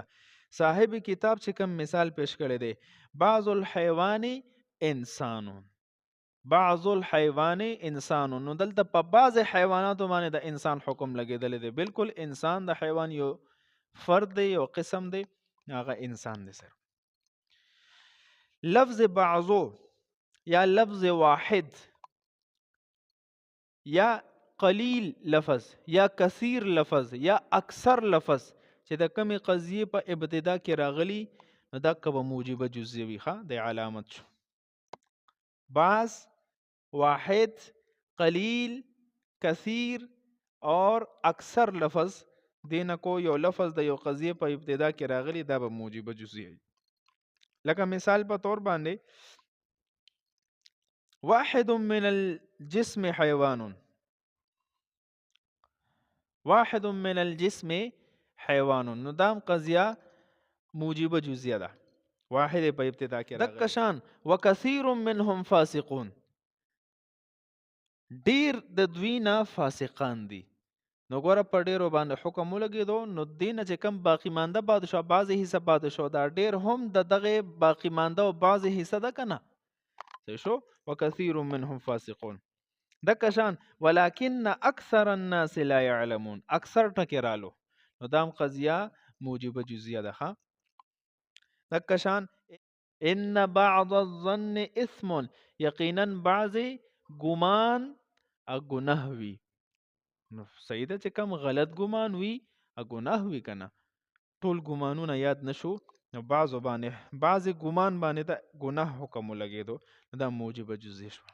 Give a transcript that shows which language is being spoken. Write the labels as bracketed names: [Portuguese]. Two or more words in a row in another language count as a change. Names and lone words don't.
[Pashto] صاحب کتاب چې کوم مثال پیش کړی دی [Arabic] بعض الحیوان انسانون، بعض الحیوان انسانون، [Pashto] نو دلته په بعض حیواناتو باندې د انسان حکم لګېدلی دی. بالکل انسان د حیوان یو فرد دی، یو قسم دی، هغه انسان دی. سره لفظ بعضو یا لفظ واحد یا قلیل لفظ یا کثیر لفظ یا اکثر لفظ چې د کمی قضیې په ابتدا کې راغلی نو دا که به موجبه جزیه وي. ښه د علامت شو. بعض، واحد، قلیل، کثیر اور اکثر لفظ دینه کو یو لفظ د یو قضیې په ابتدا کې راغلی دا به موجبه جزیه وي. لکه مثال په طور باندې [Arabic] واحد من الجسم حیوان، واحد من الجسم حیوان، [Pashto] نو دام قضیه موجبه جزیه ده، واحد په ابتدا کې راغلی. دکشان [Arabic] وکثیر منهم فاسقون، [Pashto] ډیر د دوی نه فاسقان دي. نو ګوره په ډیرو باندې حکم ولګېدو نو دې نه چې کوم باقي مانده پاتې شو بعضې حصه پاتې شو دا ډیر هم د دغې باقي مانده او بعضې حصه ده که نه. صحیح شو؟ [Arabic] وکثیر منهم فاسقون. [Pashto] دکه شان [Arabic] ولکن اکثر الناس لا يعلمون، [Pashto] اکثر ټکې رالو نو دام قضیه موجبه جزیه ده. دکه شان [Arabic] ان بعض الظن اثم، [Pashto] یقینا بعض ګمان گناه وي. نو صحیح ده چې کم غلط ګمان وي او ګناه وي که نه، ټول ګمانونه یاد نشو، نو بعضو باندې بعضې ګمان باندې د ګناه حکم ولګېدو، نو دا موجبه جزیه شوه.